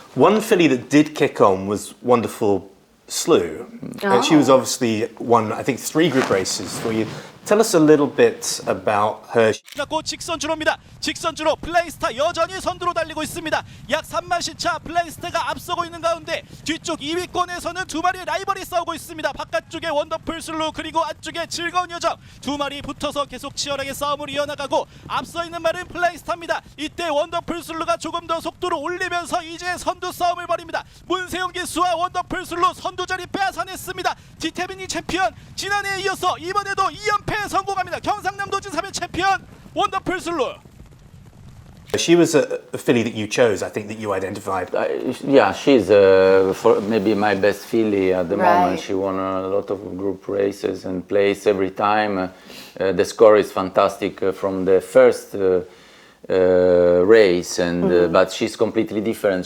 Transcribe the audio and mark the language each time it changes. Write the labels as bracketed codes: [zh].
[en] One filly that did kick on was wonderful Slew. She was obviously won, I think, 3 group races for you. Tell us a little bit about her. [ko] 고 직선주로입니다. 직선주로 플레이스타 여전히 선두로 달리고 있습니다. 약 3만 시차 플레이스타가 앞서고 있는 가운데 뒤쪽 2위권에서는 두 마리의 라이벌이 싸우고 있습니다. 바깥쪽에 원더풀 슬루, 그리고 안쪽에 즐거운 여정, 두 마리 붙어서 계속 치열하게 싸움을 이어나가고 앞서 있는 말은 플레이스타입니다. 이때 원더풀 슬루가 조금 더 속도를 올리면서 이제 선두 싸움을 벌입니다. 문세영 기수와 원더풀 슬루 선두 자리 빼앗아냈습니다. 디태민이 챔피언, 지난해에 이어서 이번에도 2연패 성공합니다. 경상남도진 3회 챔피언 원더풀 슬루. [en] She was a filly that you chose, I think, that you identified. Yeah, she's maybe my best filly at the moment. She won a lot of group races and placed every time. The score is fantastic from the first race, and but she's completely different.